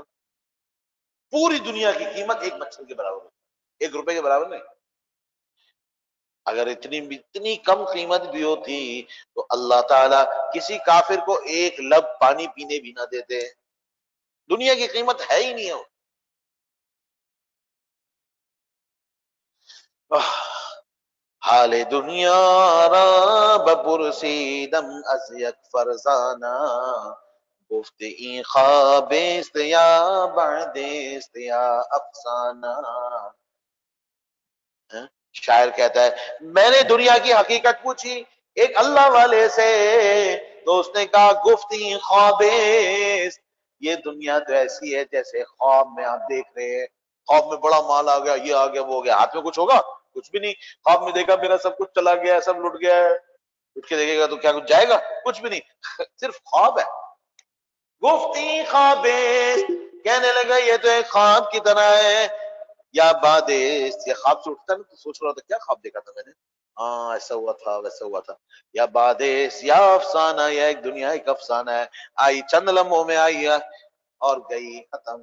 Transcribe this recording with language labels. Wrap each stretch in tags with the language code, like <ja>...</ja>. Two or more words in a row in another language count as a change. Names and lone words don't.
<ur>پوری دنیا کی قیمت ایک مچھر کے برابر ہوتی، 1 روپے کے برابر نہیں. اگر اتنی کم قیمت بھی ہوتی تو اللہ تعالیٰ کسی کافر کو ایک لب پانی پینے بھی نہ دیتے. دنیا کی قیمت ہے ہی نہیں ہے.</ur> <fa>حال دنیا را بپرسیدم از یک فرزانہ، گفت این خواب است یا بعد است یا افسانہ.</fa> <ur>شاعر کہتا ہے میں نے دنیا کی حقیقت پوچھی ایک اللہ والے سے، تو اس نے کہا</ur> <fa>گفتی خواب است،</fa> <ur>یہ دنیا تو ایسی ہے جیسے خواب میں آپ دیکھ رہے ہیں. خواب میں بڑا مال آ گیا، یہ آ گیا، وہ ہو گیا، ہاتھ میں کچھ ہوگا؟ کچھ بھی نہیں. خواب میں دیکھا میرا سب کچھ چلا گیا ہے، سب لٹ گیا ہے. اٹھ کے دیکھے گا تو کیا کچھ جائے گا؟ کچھ بھی نہیں، صرف خواب ہے.</ur> <fa>گفتی خواب است،</fa> <ur>کہنے لگا یہ تو ایک خواب کی طرح ہے.</ur> <fa>یا بادیس،</fa> <ur>یہ خواب سے اٹھتا نا تو سوچ رہا تھا کیا خواب دیکھا تھا میں نے، ہاں ایسا ہوا تھا ویسا ہوا تھا.</ur> <fa>یا بادیس یا افسانہ،</fa> <ur>یا ایک دنیا ایک افسانہ ہے، آئی چند لمحوں میں آئی ہے اور گئی، ختم.</ur>